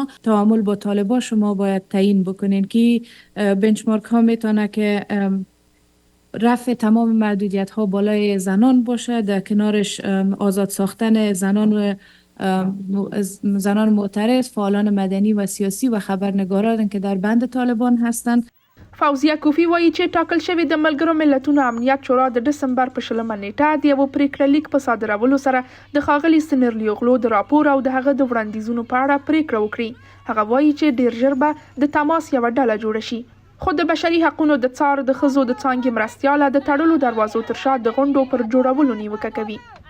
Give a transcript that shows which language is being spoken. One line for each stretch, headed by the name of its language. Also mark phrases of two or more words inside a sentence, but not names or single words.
Persian: تعامل با طالبان شما باید تعیین بکنین که بنچمارک ها میتونه که رفع تمام محدودیت ها بالای زنان باشه، در کنارش آزاد ساختن زنان معترض، فعالان مدنی و سیاسی و خبرنگاران که در بند طالبان هستند.
Pashto: فوزیه کوفی وایي چې ټاکل شوی د ملګرو ملتونو امنیت شورا د ډسمبر په 20 نیټه د یو پریکړه لیک په صادرولو سره د ښاغلي سنرلیوغلو د راپور او د هغه د وړاندیزونو په اړه پریکړه وکړي. هغه وایي چې ډیر ژر به د تماس یوه ډله جوړه شي. خو د بشري حقونو د څار د ښځو د څانګې مرستیاله د تړلو دروازو تر شا د غونډو پر جوړولو نیوکه کوي.